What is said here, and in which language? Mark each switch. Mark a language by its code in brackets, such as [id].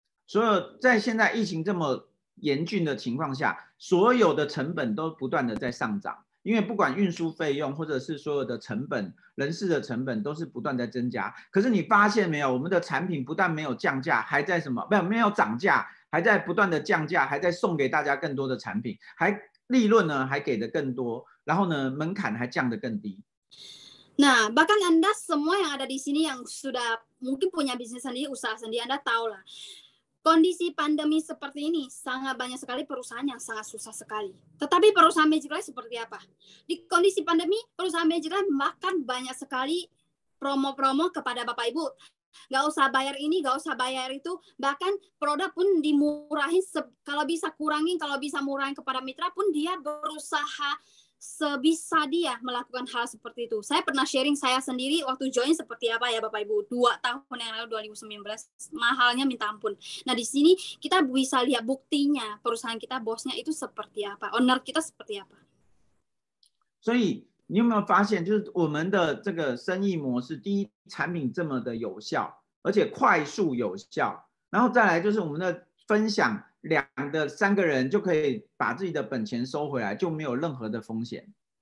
[zh] 所有在现在疫情这么严峻的情况下，所有的成本都不断的在上涨，因为不管运输费用或者是所有的成本、人事的成本都是不断在增加。可是你发现没有，我们的产品不但没有降价，还在什么？没有涨价，还在不断的降价，还在送给大家更多的产品，还利润呢还给的更多，然后呢门槛还降得更低。 [id] Nah, bahkan Anda semua yang ada di sini yang sudah mungkin punya bisnis sendiri, usaha sendiri, Anda tahu lah. Kondisi pandemi seperti ini, sangat banyak sekali perusahaan yang sangat susah sekali. Tetapi perusahaan Magic Life seperti apa? Di kondisi pandemi, perusahaan Magic Life bahkan banyak sekali promo-promo kepada Bapak Ibu. Gak usah bayar ini, gak usah bayar itu. Bahkan produk pun dimurahin, kalau bisa kurangin, kalau bisa murahin kepada mitra pun dia berusaha sebisa dia melakukan hal seperti itu. Saya pernah sharing saya sendiri waktu join seperti apa ya Bapak Ibu. 2 tahun yang lalu 2019 mahalnya minta ampun. Nah di sini kita bisa lihat buktinya perusahaan kita bosnya itu seperti apa, owner kita seperti apa. [zh] 所以你有没有发现，就是我们的这个生意模式，第一，产品这么的有效，而且快速有效，然后再来就是我们的分享。 2的3个人就可以把自己的本钱收回来，就没有任何的风险。